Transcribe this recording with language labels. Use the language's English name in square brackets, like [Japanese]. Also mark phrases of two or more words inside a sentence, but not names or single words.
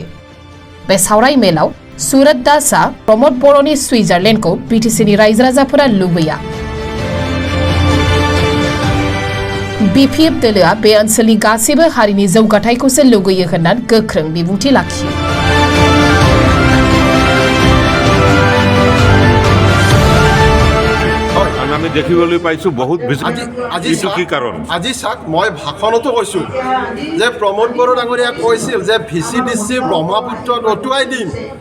[Bodo] बे सावराय मेलाव सुरत दासआ प्रमोद बर'नि सुइजारलेण्डखौ बिटिसिनि रायजो राजाफोरा लुबैया। बिपिएफ दोलोआ बे ओनसोलनि गासैबो हारिनि जौगाथायखौसो लुगैयो होनना गोख्रों बिबुंथि लाखियो। [Assamese] আমি দেখিবলৈ পাইছো বহুত কি কাৰণ আজি চাক মই ভাষণতো কৈছো যে প্ৰমোদ বড়ো ডাঙৰীয়া কৈছিল যে ভিচিডিচি ব্ৰহ্মপুত্ৰত অটুৱাই দিম।